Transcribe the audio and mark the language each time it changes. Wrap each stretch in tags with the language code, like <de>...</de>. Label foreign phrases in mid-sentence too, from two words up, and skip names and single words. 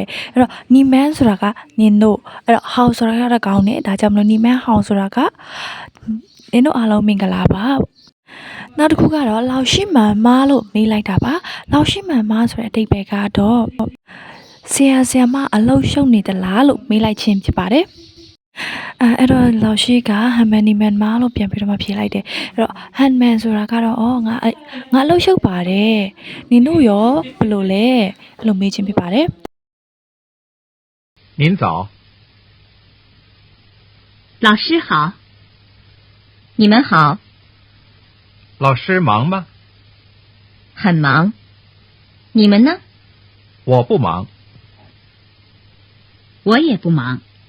<my>။အဲ့တော့နီမန်ဆိုတာကနင်တို့အဲ့တော့ဟောက်ဆိုတာကတော့ကောင်းတယ်ဒါကြောင့်မလို့</my> <zh>你们好</zh> <my>ဆိုတာကနင်တို့အားလုံးမင်္ဂလာပါ။နောက်တစ်ခုကတော့</my> <zh>老师忙吗</zh> <my>လို့မေးလိုက်တာပါ။</my> <zh>老师忙吗</zh> <my>ဆိုတဲ့အဓိပ္ပာယ်ကတော့ဆရာဆရာမအလုပ်ရှုပ်နေသလားလို့မေးလိုက်ခြင်းဖြစ်ပါတယ်။အဲ့တော့လောက်ရှိက</my> <zh>很忙你们呢</zh> <my>လို့ပြန်ပြီးတော့မှဖြေလိုက်တယ်။အဲ့တော့</my> <zh>很忙</zh> <my>ဆိုတာကတော့ငါအလုပ်ရှုပ်ပါတယ်။နင်တို့ရောဘယ်လိုလဲအဲ့လိုမေးခြင်းဖြစ်ပါတယ်</my> <zh>您早。老师好。你们好。老师忙吗？很忙。你们呢？我不忙。我也不忙。</zh>